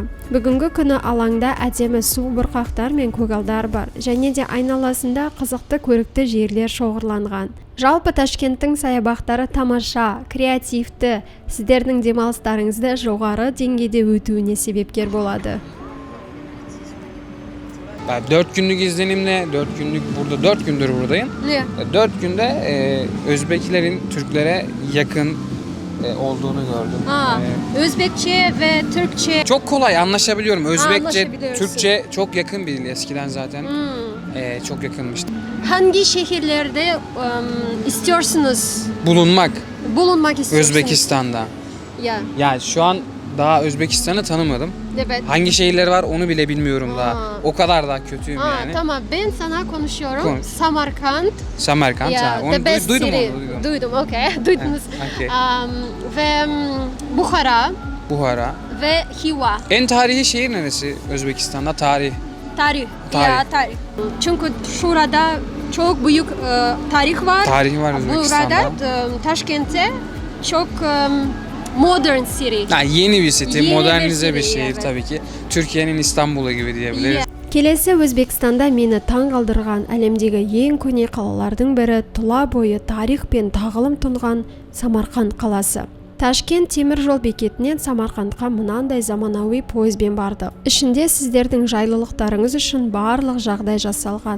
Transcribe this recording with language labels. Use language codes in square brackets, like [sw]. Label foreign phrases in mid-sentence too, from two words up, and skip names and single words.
[kk] Бүгінгі күні алаңда әдемі су бұрқақтар мен көгалдар бар, және де айналасында қызықты көрікті жерлер шоғырланған. Жалпы Ташкенттің саябақтары тамаша, креативті, сіздердің демалыстарыңызды жоғары деңгейде өтуіне себепкер болады. [tr] Ben 4 günlük izlenimle 4 günlük burada 4 gündür buradayım. Ne? 4 günde Özbeklerin Türklere yakın olduğunu gördüm. Ha, Özbekçe ve Türkçe. Çok kolay anlaşabiliyorum. Özbekçe, Anlaşabiliyorsun. Türkçe çok yakın bir dil eskiden zaten. Çok yakınmıştı. Hangi şehirlerde istiyorsunuz bulunmak istiyorsunuz? Özbekistan'da. Ya, Yani şu an daha Özbekistan'ı tanımadım. evet. Hangi şehirleri var onu bile bilmiyorum daha. Ha. O kadar da kötüyüm Ha, yani. tamam, ben sana konuşuyorum. Konuş. Samarkand. Samarkand. Ya, Ha, onu [en] the best [tr] duydum city. onu. Duydum, okey. Duydunuz. Okay. Ve Bukhara Buhara. ve Hiva. En tarihi şehir neresi Özbekistan'da? Tarih. Tarih. Tarih. Ya, tarih. Çünkü şurada çok büyük tarih var. Tarihi var Özbekistan'da. Burada Taşkent'te çok modern city. Ha, yeni bir city, Yeni modernize bir city, şehir evet. tabii ki. Türkiye'nin İstanbul'u gibi diyebiliriz. [kk] Келесі Өзбекстанда мені таң қалдырған әлемдегі ең көне қалалардың бірі тұла бойы тарих пен тағылым тұнған Самарқанд қаласы. Ташкент темір жол бекетінен Самарқандқа мынандай заманауи пойызбен бардық. Ішінде сіздердің жайлылықтарыңыз үшін барлық жағдай жасалған.